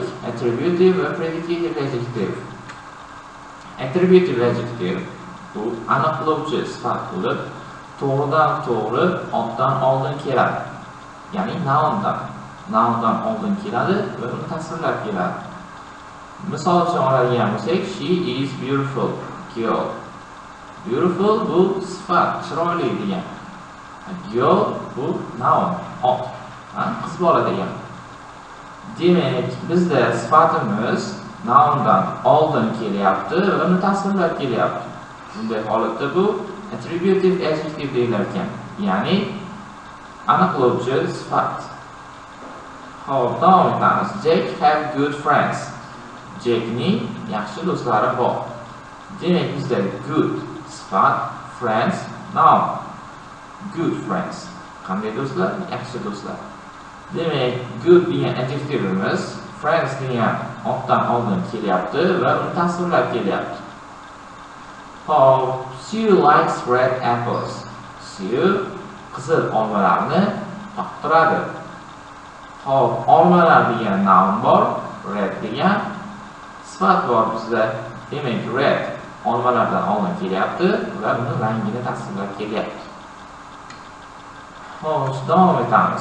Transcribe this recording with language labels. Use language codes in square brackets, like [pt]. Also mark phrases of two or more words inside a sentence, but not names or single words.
[uz] Attributive va [en] predicative adjective. Attributive adjective [uz] bu aniqlovchi sifat bo'lib, to'g'ridan to'g'ri otdan oldin keladi. Ya'ni noundan oldin keladi va uni tasvirlab keladi. Misol uchun oladigan bo'lsak, [en] she is beautiful girl. [uz] Beautiful bu sifat, chiroyli degan. Girl bu noun, ot, qiz bola degan. Demak, bizda sifatimiz noundan oldin kelyapti va uni tasvirlab kelyapti. Bunday holatda bu [en] attributive adjective [uz] deyilar ekan, ya'ni aniqlovchi sifat. Xo'p, davom etamiz. [en] Jack have good friends. [uz] Jackning yaxshi do'stlari bor. Demak, bizda good sifat, friends noun. [en] Good friends. [uz] Qanday do'stlar? Yaxshi do'stlar. Demak, good degan adjectiveimiz friends degan otdan oldin kelyapti va uni tasvirlab kelyapti. Xo'p, [en] Sue likes red apples. [uz] Sue qizil olmalarni yoqtiradi. Xo'p, olmalar degan noun bor, red degan sifat bor bizda. Demak, red olmalardan oldin kelyapti va uni rangini tasvirlab kelyapti. Xo'sh, davom etamiz.